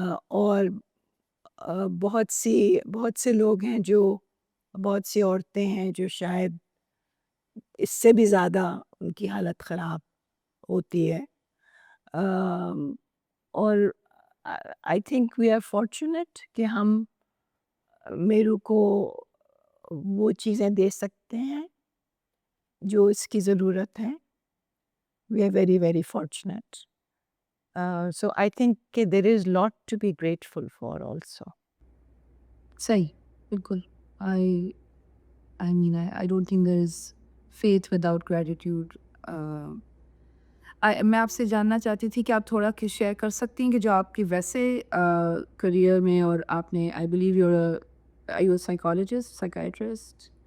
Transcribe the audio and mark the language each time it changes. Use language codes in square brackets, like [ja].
[ur] اور بہت سے لوگ ہیں بہت سی عورتیں ہیں جو شاید اس سے بھی زیادہ ان کی حالت خراب ہوتی ہے. اور [en] I think we are fortunate [ur] کہ ہم میرو کو وہ چیزیں دے سکتے ہیں جو اس کی ضرورت ہے. [en] We are very very fortunate. So I think there is lot to be grateful for also. [ur] صحیح بالکل. [en] I mean I don't think there is faith without gratitude. [ur] میں آپ سے جاننا چاہتی تھی کہ آپ تھوڑا شیئر کر سکتی ہیں کہ جو آپ کی ویسے کریئر میں، اور آپ نے I believe [en] are you a psychologist, psychiatrist?